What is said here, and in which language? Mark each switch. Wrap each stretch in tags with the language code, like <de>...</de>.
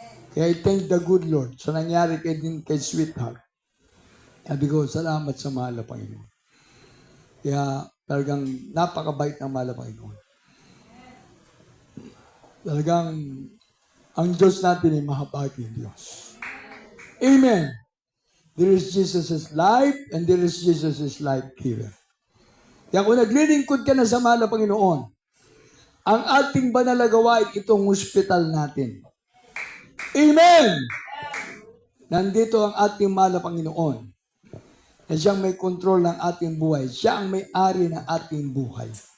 <en>Kaya I thank the good Lord</en> <tl>sa nangyari kay</tl> <en>Sweetheart.</en> <tl>Sabi ko, salamat sa mahal na Panginoon. Kaya talagang napakabait ng mahal na Panginoon. Talagang ang Diyos natin ay mahabaging Diyos. Amen!</tl> <en>There is Jesus' life and there is Jesus' life giver.</en> <tl>Kaya kung naglilingkod ka na sa mahal na Panginoon, ang ating banal na gawain itong hospital natin. Amen! Nandito ang ating mahal na Panginoon na siyang may kontrol ng ating buhay. Siya ang may-ari ng ating buhay.</tl>